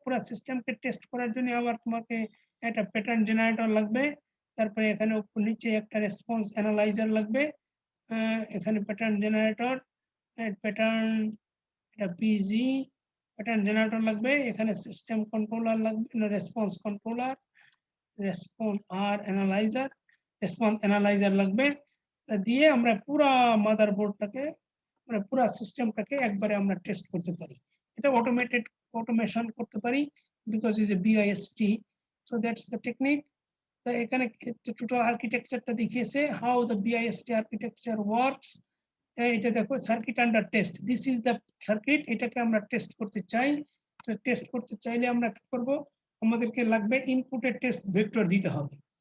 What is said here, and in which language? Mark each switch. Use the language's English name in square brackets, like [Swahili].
[Bangla] পুরো সিস্টেমকে টেস্ট করার জন্য আবার তোমাকে একটা প্যাটার্ন জেনারেটর লাগবে, তারপরে এখানে নিচে একটা রেসপন্স অ্যানালাইজার লাগবে, এখানে প্যাটার্ন জেনারেটর, প্যাটার্ন, এটা পিজি, প্যাটার্ন জেনারেটর লাগবে, এখানে সিস্টেম কন্ট্রোলার লাগবে, রেসপন্স কন্ট্রোলার, রেসপন্স আর অ্যানালাইজার, রেসপন্স অ্যানালাইজার লাগবে। দিয়ে আমরা পুরা মাদারবোর্ডটাকে, পুরা সিস্টেমটাকে একবারে আমরা টেস্ট করতে পারি। এটা অটোমেটেড [English] automation [Bangla] করতে পারি [English] because is a BIST. So that's the technique. [Bangla] তো এখানে টোটাল আর্কিটেকচারটা দেখিয়েছে [English] how the BIST architecture works. [Bangla] এটা দেখো circuit under test, [English] this is the circuit, [Bangla] এটাকে আমরা টেস্ট করতে চাই। টেস্ট করতে চাইলে আমরা কি করব, আমাদেরকে লাগবে ইনপুটের টেস্ট ভেক্টর দিতে হবে।